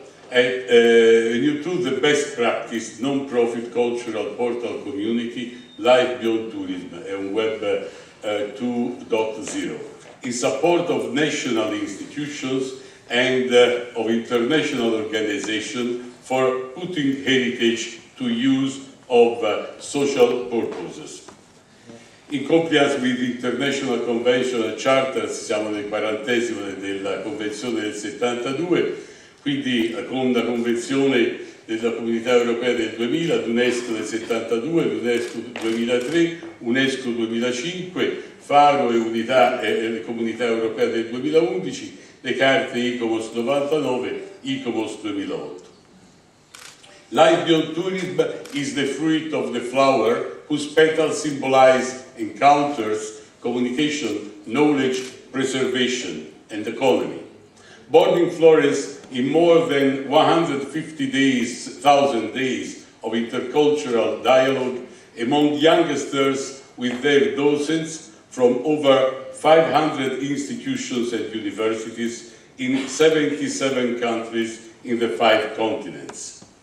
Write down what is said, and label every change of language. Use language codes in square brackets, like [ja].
[en] the best practice non-profit cultural portal community, Life Beyond Tourism, and Web 2.0, in support of national institutions and of international organizations for putting heritage to use of social purposes. In compliance with the International Convention and Charters, [it] siamo nel 40° della Convenzione del 72, quindi con la Convenzione della Comunità Europea del 2000, l'UNESCO del 72, l'UNESCO 2003, UNESCO 2005, Faro e Unità e Comunità Europea del 2011, le carte ICOMOS 99, ICOMOS 2008. [en] Life Beyond Tourism is the fruit of the flower whose petals symbolize encounters, communication, knowledge, preservation, and economy. Born in Florence in more than 150,000 days of intercultural dialogue among youngsters with their docents from over 500 institutions and universities in 77 countries in the 5 continents.